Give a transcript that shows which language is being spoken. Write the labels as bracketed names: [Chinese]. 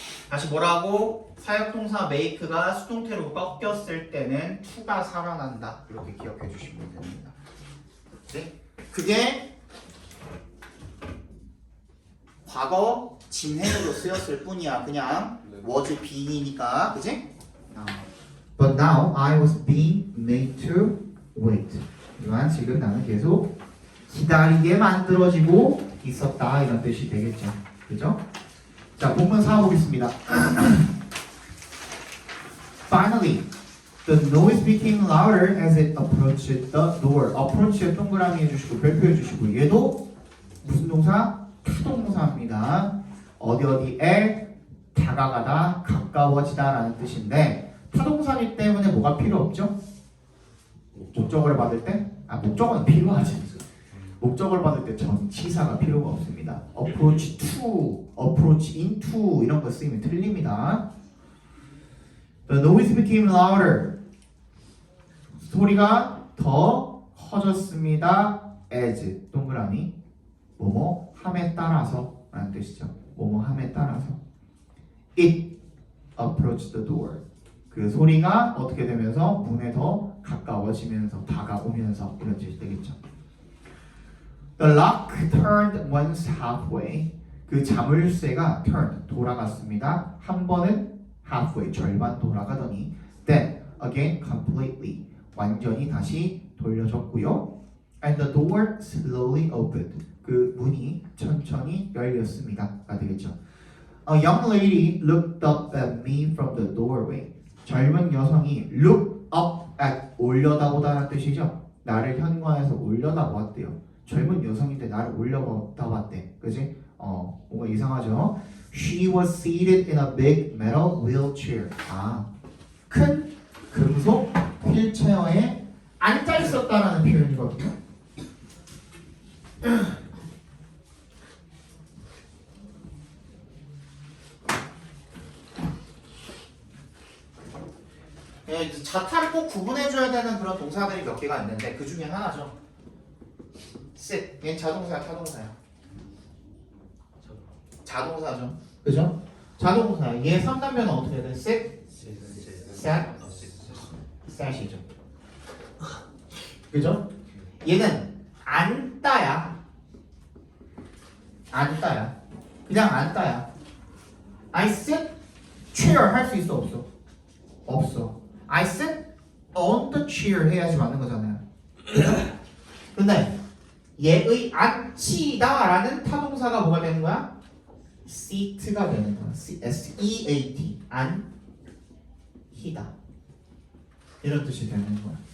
[Korean] 다시 뭐라고? 사역동사 make가 수동태로 꺾였을 때는 to가 살아난다. 이렇게 기억해 주시면 됩니다. 네? 그게 과거 진행으로 쓰였을 뿐이야. 그냥 was being이니까, 그지? [English] But now I was being made to wait. [Korean] 하지만 지금 나는 계속 기다리게 만들어지고 있었다 이런 뜻이 되겠죠. 그죠? 자, 본문 4 보겠습니다. [English] Finally, the noise became louder as it approached the door. [Korean] approach에 동그라미 해주시고 별표 해주시고 얘도 무슨 동사? 타동사입니다. 어디에 다가가다, 가까워지다 라는 뜻인데 타동사이기 때문에 뭐가 필요 없죠? 목적어를 받을 때? 목적어는 필요하지. 목적어를 받을 때 전치사가 필요가 없습니다. [English] approach to, approach into [Korean] 이런 거 쓰이면 틀립니다. [English] The noise became louder. [Korean] 소리가 더 커졌습니다. as 동그라미 뭐뭐 함에 따라서 라는 뜻이죠. 뭐뭐 함에 따라서 [English] it approached the door. [Korean] 그 소리가 어떻게 되면서 문에 더 가까워지면서 다가오면서 이런 뜻이 되겠죠. [English] The lock turned once halfway. [Korean] 그 자물쇠가 turned 돌아갔습니다. 한 번은 halfway 절반 돌아가더니 [English] then again completely [Korean] 완전히 다시 돌려졌고요. [English] And the door slowly opened. [Korean] 그 문이 천천히 열렸습니다가 되겠죠. [English] A young lady looked up at me from the doorway. [Korean] 젊은 여성이 look up at 올려다보다는 뜻이죠. 나를 현관에서 올려다보았대요. 젊은 여성인데 나를 올려다봤대. 그지? 뭔가 이상하죠? [English] She was seated in a big metal wheelchair. [Korean] 큰 금속 휠체어에 앉아 있었다라는 표현이거든요. 자타를 꼭 구분해줘야 되는 그런 동사들이 몇 개가 있는데 그 중에 하나죠. [English] sit. [Korean] 얘는 자동사야, 타동사야? 자동사죠. 그죠? 자동사. 얘 3단면은 어떻게 돼? [English] sit, sat, sat이죠. [Korean] 그죠? 얘는 앉다야. 앉다야. 그냥 앉다야. [English] I sit, chair [Korean] 할 수 있어 없어? 없어. [English] I sit on the chair [Korean] 해야지 맞는 거잖아요. 근데 얘의 앉히다라는 타동사가 뭐가 되는 거야? seat가 되는 거야. S-E-A-T 앉히다 이런 뜻이 되는 거야.